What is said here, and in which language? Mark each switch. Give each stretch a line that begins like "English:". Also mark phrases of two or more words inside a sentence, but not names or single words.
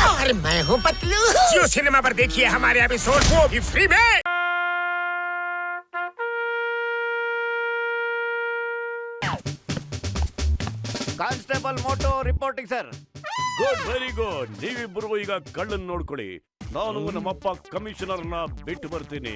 Hindi: अरे मैं हूँ पतलू। जियो सिनेमा पर देखिए हमारे एपिसोड, वो भी फ्री में।
English: constable Moto reporting sir. good, very good.
Kannada: ನೀವಿಬ್ಬರು ಈಗ ಕಳ್ಳನ್ ನೋಡ್ಕೊಳ್ಳಿ. ನಾನು ನಮ್ಮಪ್ಪ ಕಮಿಷನರ್ ನ ಬಿಟ್ಟು ಬರ್ತೀನಿ.